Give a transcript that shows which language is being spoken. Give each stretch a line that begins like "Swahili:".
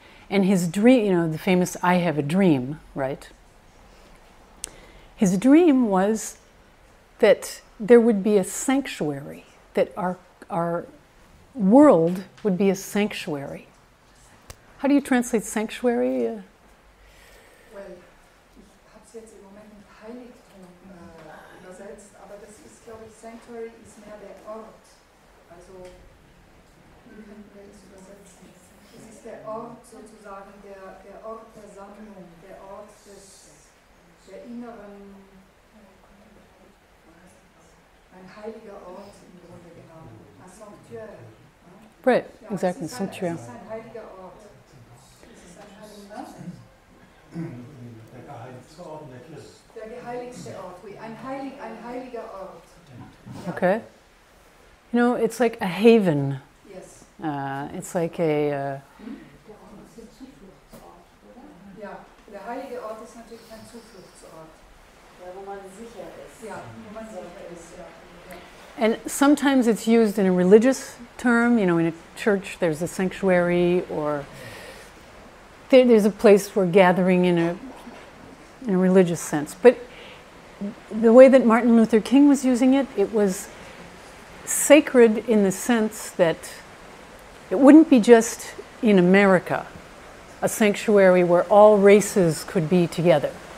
English: And his dream, the famous "I have a dream," right? His dream was that there would be a sanctuary, that our world would be a sanctuary. How do you translate sanctuary?
German: Well, ich habe es jetzt im Moment mit Heiligtum übersetzt, aber das ist, glaube ich, Sanctuary ist mehr der Ort. Also, wie könnten wir das übersetzen? Es ist der Ort sozusagen, der Ort der Sammlung, der Ort der inneren, ein heiliger Ort im Grunde genommen, ein Sanctuaire.
English: Right, exactly, sanctuary.
German: Es ist ein heiliger Ort. Es ist ein heiliger Ort. Der geheiligste Ort in der Kirche. Der geheiligste Ort,
French: oui,
German: ein heiliger Ort.
English: Okay. It's like a haven. Yes. It's like a...
German: Ja, der heilige Ort ist natürlich ein Zufluchtsort. Ja, wo man sicher ist. Ja, wo man sicher ist, ja.
English: And sometimes it's used in a religious term, in a church there's a sanctuary, or there's a place for gathering in a religious sense. But the way that Martin Luther King was using it, it was sacred in the sense that it wouldn't be just in America, a sanctuary where all races could be together.